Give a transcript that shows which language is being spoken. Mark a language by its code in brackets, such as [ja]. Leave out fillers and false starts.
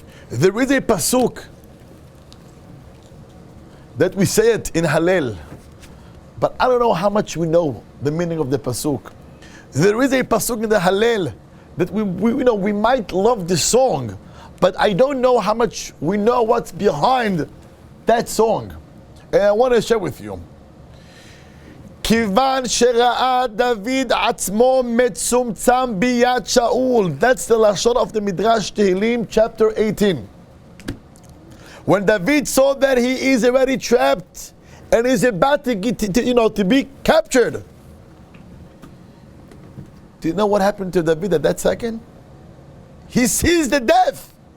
[en] There is a pasuk that we say it in Hallel, but I don't know how much we know the meaning of the pasuk. There is a pasuk in the Hallel that we might love the song, but I don't know how much we know what's behind that song. And I want to share with you. [he] כיוון שראה דוד עצמו מצומצם ביד שאול. [en] That's the lashon of the Midrash Tehillim, chapter 18. When David saw that he is already trapped and is about to get to be captured. Do you know what happened to David at that second? He sees the death.